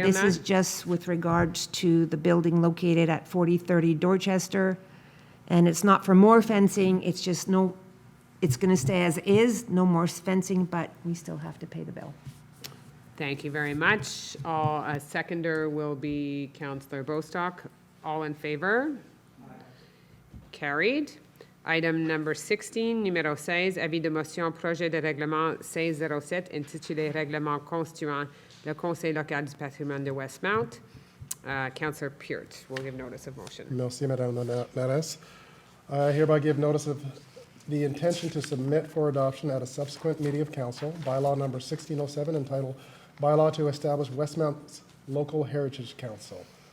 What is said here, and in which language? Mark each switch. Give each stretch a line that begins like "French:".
English: Yeah, this is just with regards to the building located at 4030 Dorchester. And it's not for more fencing, it's just it's going to stay as is, no more fencing, but we still have to pay the bill. Thank you very much. A seconder will be Councillor Bostock. All in favor? Carried. Item number 16,
French: numéro 16, avis de motion projet de règlement 1607 intitulé Règlement constituant le Conseil local du patrimoine de Westmount.
English: Councillor Peart will give notice of motion.
French: Merci, Madame la Mairesse.
English: I hereby give notice of the intention to submit for adoption at a subsequent meeting of council, bylaw number 1607 entitled Bylaw to Establish Westmount's Local Heritage Council.